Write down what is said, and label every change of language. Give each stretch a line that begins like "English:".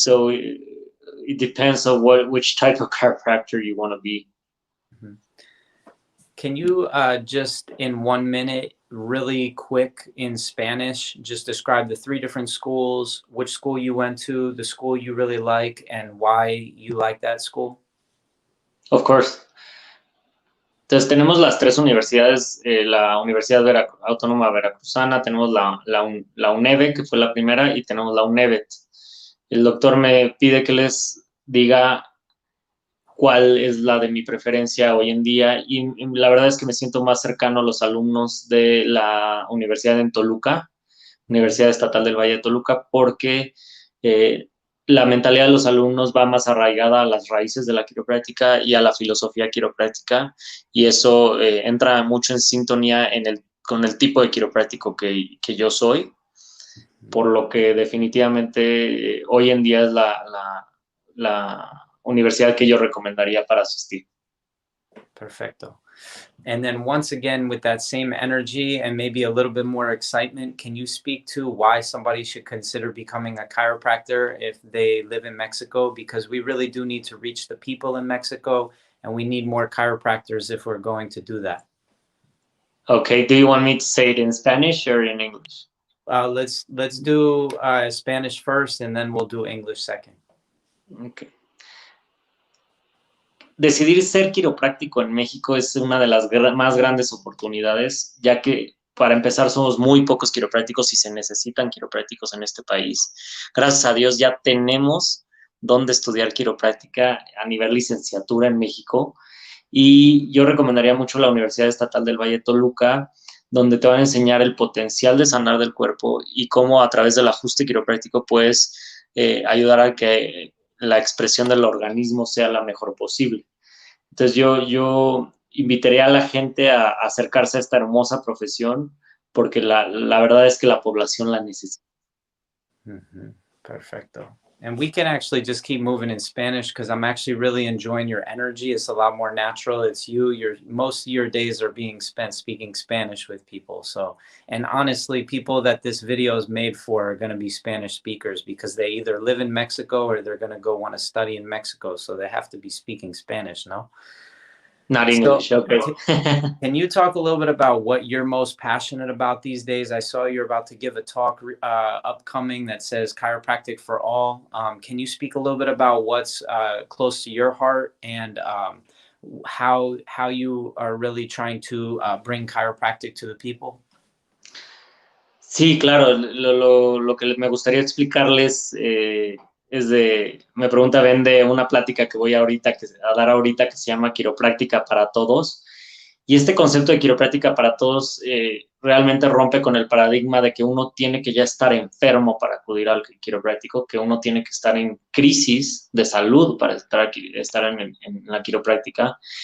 English: So it depends on which type of chiropractor you want to be. Mhm. Can you just in 1 minute, really quick in Spanish, just describe the three different schools, which school you went to, the school you really like, and why you like that school? Of course.
Spanish: Entonces tenemos las tres universidades, la Universidad Autónoma Veracruzana, tenemos la UNEVE, que fue la primera, y tenemos la UNEVET. El doctor me pide que les diga cuál es la de mi preferencia hoy en día, y la verdad es que me siento más cercano a los alumnos de la Universidad en Toluca, Mhm. Universidad Estatal del Valle de Toluca, porque eh, la mentalidad de los alumnos va más arraigada a las raíces de la quiropráctica y a la filosofía quiropráctica, y eso entra mucho en sintonía con el tipo de quiropráctico que yo soy, por lo que definitivamente hoy en día es la universidad que yo recomendaría para asistir. Perfecto.
English: And then once again, with that same energy and maybe a little bit more excitement, can you speak to why somebody should consider becoming a chiropractor if they live in Mexico? Because we really do need to reach the people in Mexico, and we need more chiropractors if we're going to do that. Okay, do you want me to say it in Spanish or in English? Let's do Spanish first, and then we'll do English second. Okay.
Spanish: Decidir ser quiropráctico en México es una de las más grandes oportunidades, ya que para empezar somos muy pocos quiroprácticos y se necesitan quiroprácticos en este país. Gracias a Dios ya tenemos donde estudiar quiropráctica a nivel licenciatura en México, y yo recomendaría mucho la Universidad Estatal del Valle de Toluca, donde te van a enseñar el potencial de sanar del cuerpo y cómo a través del ajuste quiropráctico puedes ayudar a que la expresión del organismo sea la mejor posible. Entonces yo invitaría a la gente a acercarse a esta hermosa profesión, porque la verdad es que la población la necesita. Mm-hmm. Perfecto.
English: And we can actually just keep moving in Spanish because I'm actually really enjoying your energy. It's a lot more natural. It's you. Your most of your days are being spent speaking Spanish with people. So, and honestly, people that this video is made for are going to be Spanish speakers because they either live in Mexico or they're going to go want to study in Mexico. So they have to be speaking Spanish, no? Not So, English, okay. can you talk a little bit about what you're most passionate about these days? I saw you're about to give a talk upcoming that says chiropractic for all. Can you speak a little bit about what's close to your heart and how you are really trying to bring chiropractic to the people?
Spanish: Sí, claro, lo que me gustaría explicarles me pregunta Ben de una plática que voy a dar ahorita que se llama Quiropráctica para Todos. Y este concepto de quiropráctica para todos realmente rompe con el paradigma de que uno tiene que ya estar enfermo para acudir al quiropráctico, que uno tiene que estar en crisis de salud para estar en la quiropráctica.